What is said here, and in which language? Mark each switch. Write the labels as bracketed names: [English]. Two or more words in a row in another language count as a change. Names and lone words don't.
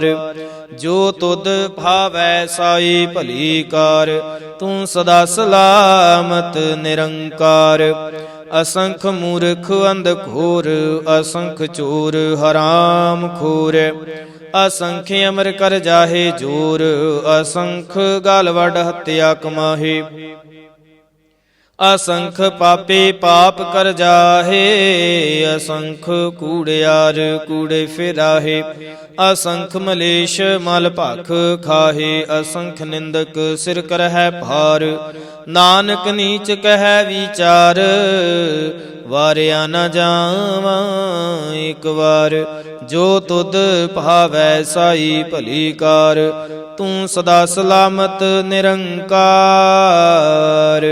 [Punjabi] ਜੋ ਤੁਧ ਭਾਵੈ ਸਾਈ ਭਲੀ ਕਾਰ, ਤੂੰ ਸਦਾ ਸਲਾਮਤ ਨਿਰੰਕਾਰ। ਅਸੰਖ ਮੂਰਖ ਅੰਧ ਘੋਰ, ਅਸੰਖ ਚੋਰ ਹਰਾਮ ਖੋਰ। ਅਸੰਖ ਅਮਰ ਕਰ ਜਾਹੇ ਜੋਰ, ਅਸੰਖ ਗਲ ਵੱਡ ਹੱਤਿਆ ਕਮਾਹੇ। ਅਸੰਖ ਪਾਪੇ ਪਾਪ ਕਰ ਜਾਹੇ, ਅਸੰਖ ਕੂੜਿਆਰ ਕੂੜੇ ਫਿਰਾਹੇ। ਅਸੰਖ ਮਲੇਸ਼ ਮਲ ਭਖ ਖਾਹੇ, ਅਸੰਖ ਨਿੰਦਕ ਸਿਰ ਕਰਹੈ ਭਾਰ। ਨਾਨਕ ਨੀਚ ਕਹੈ ਵਿਚਾਰ, ਵਾਰਿਆ ਨ ਜਾਵਾਂ ਏਕ ਬਾਰ। ਜੋ ਤੁਧ ਭਾਵੈ ਸਾਈ ਭਲੀ ਕਾਰ, ਤੂੰ ਸਦਾ ਸਲਾਮਤ ਨਿਰੰਕਾਰ।